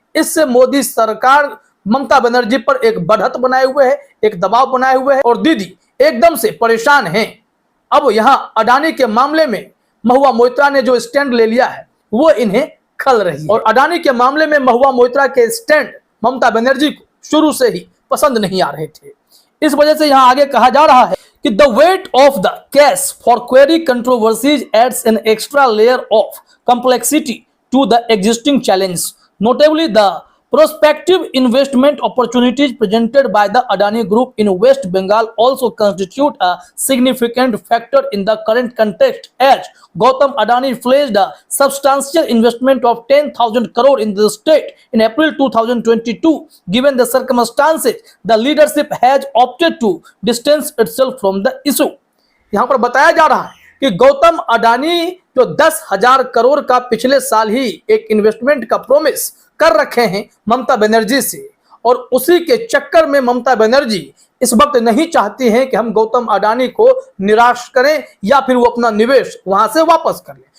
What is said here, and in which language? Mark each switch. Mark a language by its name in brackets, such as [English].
[Hindi] इससे मोदी सरकार ममता बनर्जी पर एक बढ़त बनाए हुए है, एक दबाव बनाए हुए है और दीदी एकदम से परेशान हैं। अब यहां अडानी के मामले में महुआ मोइत्रा ने जो स्टैंड ले लिया है वो इन्हें खल रही है और अडानी के मामले में महुआ मोइत्रा के स्टैंड ममता बनर्जी को शुरू से ही पसंद नहीं आ रहे थे। इस वजह से यहां आगे कहा जा रहा है कि [English] the weight of the case for query controversies adds an extra layer of complexity to the existing challenge. Notably, the prospective investment opportunities presented by the Adani Group in West Bengal also constitute a significant factor in the current context, as Gautam Adani pledged a substantial investment of 10,000 crore in the state in April 2022. Given the circumstances, the leadership has opted to distance itself from the issue. [Hindi] यहाँ पर बताया जा रहा है कि गौतम अडानी जो 10,000 करोड़ का पिछले साल ही एक इन्वेस्टमेंट का प्रॉमिस कर रखे हैं ममता बनर्जी से, और उसी के चक्कर में ममता बनर्जी इस वक्त नहीं चाहती हैं कि हम गौतम अडानी को निराश करें या फिर वो अपना निवेश वहां से वापस कर लें।